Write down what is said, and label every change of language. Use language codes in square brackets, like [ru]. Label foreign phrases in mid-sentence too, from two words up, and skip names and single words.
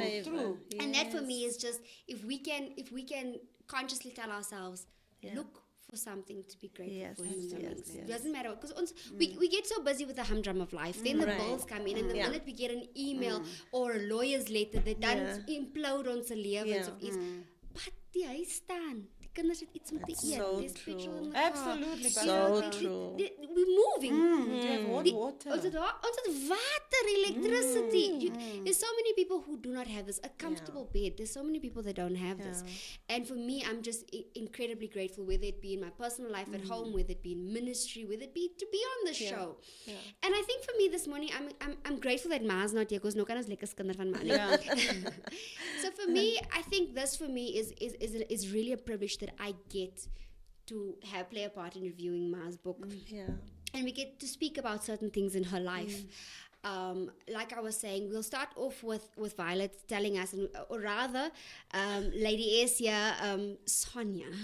[en] favor. True. And that for me Yes. is just if we can consciously tell ourselves, Yeah. look for something to be grateful Yes, for. Human yes, beings. yes. It doesn't matter because we get so busy with the humdrum of life. Then the Right. bills come in, and the Yeah. minute we get an email or a lawyer's letter that [af] dan implode ons lewens [en] Yeah. [af] of iets. But die huis staan. Die kinders het iets om te eet. [en] so There's petrol true. in the car. Absolutely, You know, So true. we're moving. You have hot [af] Die- [en] water. [af] Ons het water, electricity. [en] There's so many people who do not have this. A comfortable bed. There's so many people that don't have this. And for me, I'm just incredibly grateful, whether it be in my personal life at home, whether it be in ministry, whether it be to be on the show. And I think for me this morning, I'm grateful that Ma's not here because [af] no kan ons lekker skinder van Ma nie. [en] So for me, I think this for me is really a privilege that I get to play a part in reviewing Ma's book. Yeah. And we get to speak about certain things in her life. Like I was saying, we'll start off with Violet telling us, or rather, Lady S here, Sonia.